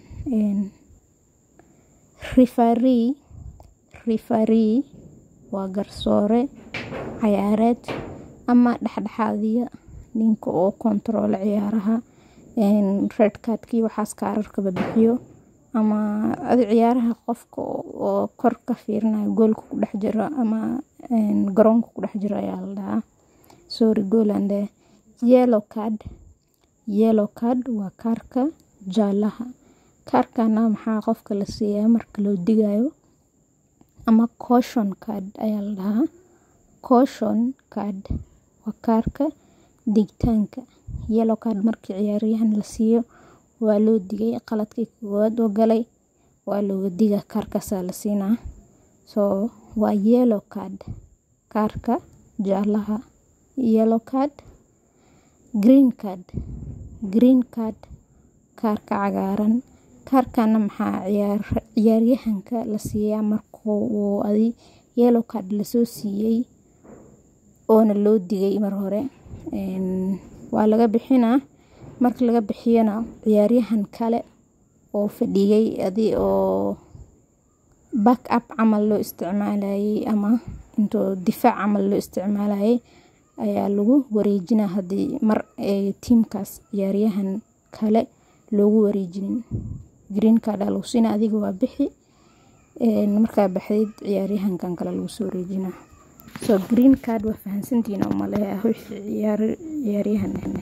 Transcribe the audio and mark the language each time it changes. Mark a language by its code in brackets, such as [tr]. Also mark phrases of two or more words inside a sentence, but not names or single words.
[so] referee waa garsoore ciyaareed ama dhexdhexaadiya ninka oo control ciyaaraha [en] red cardkii [so] waxaas ka ararka bixiyo ama ciyaaraha qofka oo kor ka fiirinayo goolka ku dhex jiro ama garoonka ku dhex jiro ayaa la dhahaa [en] goal and yellow card [so] waa kaarka jaalaha kaarkana maxaa qofka la siiyaa marka loo digayo ama [en] caution card [so] ayaa la dhahaa [en] caution card [so] waa kaarka digtaanka [en] yellow card [so] markii ciyaaryahan la siiyo waa loo digay qaladkii koowaad oo galay waa loo diga kaarkaas la siinaa waa [en] yellow card [so] kaarka jaalaha [en] yellow card green card [so] kaarka cagaaran kaarkana maxaa ciyaaryahanka la siiyaa markuu uu [en] yellow card [so] la soo siiyay oona loo digay mar hore waa laga bixinaa marka laga bixiyana ciyaaryahan kale oo fadhiyay oo [en] back up [so] camal loo isticmaalayay ama intuu difaac camal loo isticmaalayay ayaa lagu wareejinaa hadii mar ay teamkaas ciyaaryahan kale loogu wareejinin [en] green card [so] lagu siina adiga waa bixi marka baxayd ciyaaryahankan kale lagu soo wareejinaa [en] green card [so] waa fahansantiin oo malaha ciyaaryahan